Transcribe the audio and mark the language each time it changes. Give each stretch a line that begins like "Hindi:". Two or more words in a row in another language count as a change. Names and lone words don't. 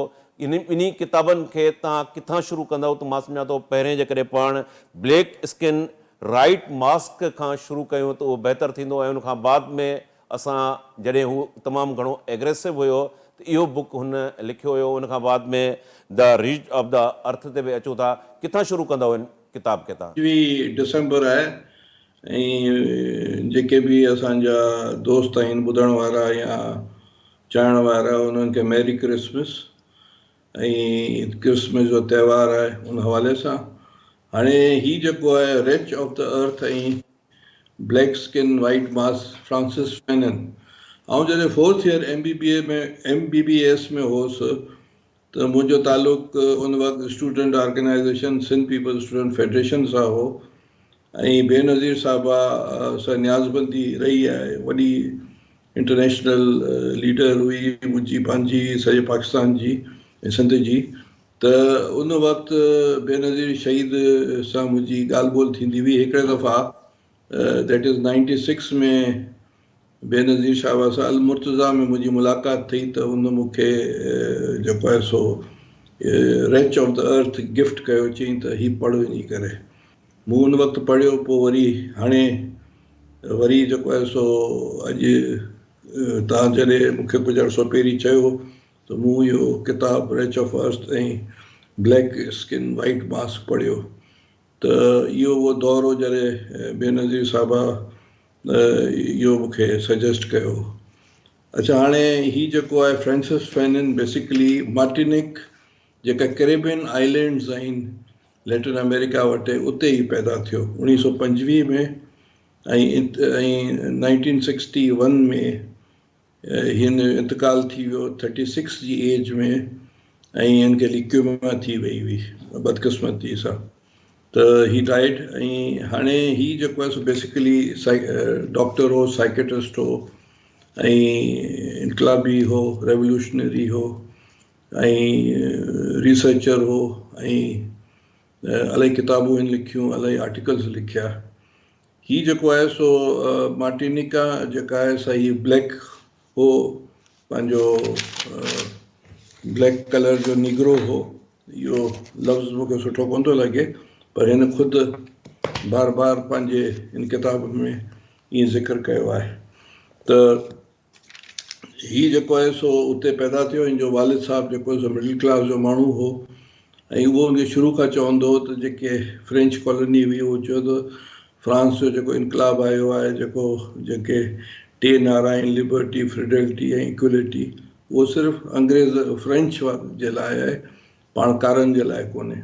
Sindhi: ॿिन्ही किताबनि खे तव्हां किथां शुरू कंदव त मां सम्झां थो पहिरें जेकॾहिं पाण ब्लैक स्किन राइट मास्क खां शुरू कयूं त उहो बहितरु थींदो। ऐं उनखां बाद में असां जॾहिं हू तमामु घणो एग्रेसिव हुयो त इहो बुक हुन लिखियो हुयो। उनखां बाद में द रीच ऑफ द अर्थ ते बि अचूं था। किथां शुरू कंदव हिन किताब खे तव्हां? 25 डिसेंबर आहे ऐं जेके बि असांजा दोस्त आहिनि ॿुधण वारा या चाहण वारा, उन्हनि खे
English: Merry Christmas
Sindhi: ऐं क्रिसमस जो त्योहार आहे उन हवाले सां। हाणे ही जेको आहे रिच ऑफ द अर्थ ऐं ब्लैक स्किन वाइट मास्क, फ्रांसिस फैनन। ऐं जॾहिं
English: 4th year
Sindhi: MBBS में होसि त मुंहिंजो तालुक़ु उन वक़्तु
English: student organization
Sindhi: सिंध पीपल स्टूडेंट फेडरेशन सां हो ऐं बेनज़ीर साहिबा सां न्याज़बंदी रही आहे। वॾी इंटरनेशनल लीडर हुई मुंहिंजी पंहिंजी सॼे पाकिस्तान जी ऐं सिंध जी। त उन वक़्तु बेनज़ीर शहीद सां मुंहिंजी ॻाल्हि ॿोल थींदी हुई। हिकिड़े दफ़ा
English: that is
Sindhi: 96 में बेनज़ीर साहिबा सां अल मुर्तज़ा में मुंहिंजी मुलाक़ात थी त उन मूंखे जेको आहे सो रिच ऑफ द अर्थ गिफ्ट कयो, चयईं त ही पढ़ वञी करे। मूं उन वक़्तु पढ़ियो, पोइ वरी हाणे वरी जेको आहे सो अॼु तव्हां जॾहिं मूंखे कुझु अर्सो पहिरीं चयो त मूं इहो किताबु रिच ऑफ अर्थ ऐं ब्लैक स्किन वाइट मास्क पढ़ियो। त इहो उहो दौर हो जॾहिं बेनज़ीर साहिबा इहो मूंखे सजेस्ट कयो। अच्छा, हाणे ही जेको आहे फ्रांसिस फैनन बेसिकली मार्टिनिक जेका
English: Caribbean islands
Sindhi: आहिनि लैटिन अमेरिका वटि, उते ई पैदा थियो 1925 में। ऐं 1961 में हिन इंतकाल थी वियो 36 जी एज में ऐं हिन खे ल्यूकेमिया थी वई हुई बदकिस्मती सां, त ही डाइड। ऐं हाणे ही जेको आहे सो बेसिकली डॉक्टर हो, साइकेट्रिस्ट हो ऐं इनकलाबी हो, रेवोल्यूशनरी हो ऐं रिसर्चर हो ऐं इलाही किताबूं आहिनि लिखियूं, इलाही आर्टिकल्स लिखिया। ही जेको आहे सो मार्टिनिका जेका आहे सा ही ब्लैक हो, पंहिंजो
English: black colour
Sindhi: जो निगरो हो। इहो लफ़्ज़ मूंखे सुठो कोन थो लॻे, पर हिन ख़ुदि बार बार पंहिंजे हिन किताब में ईअं ज़िक्र कयो आहे। त ही जेको आहे सो उते पैदा थियो, हिन जो वालिद साहब जेको सो
English: middle class
Sindhi: जो माण्हू हो, ऐं उहो उनखे शुरू खां चवंदो हो त जेके
English: French colony
Sindhi: हुई उहो चयो त फ्रांस जो जेको इनकलाब आयो आहे, जेके टे नारा आहिनि, लिबर्टी, फ्रिडेलिटी ऐं इक्वलिटी, उहो सिर्फ़ु अंग्रेज़ फ्रेंच जे लाइ आहे, पाण कारनि जे लाइ कोन्हे।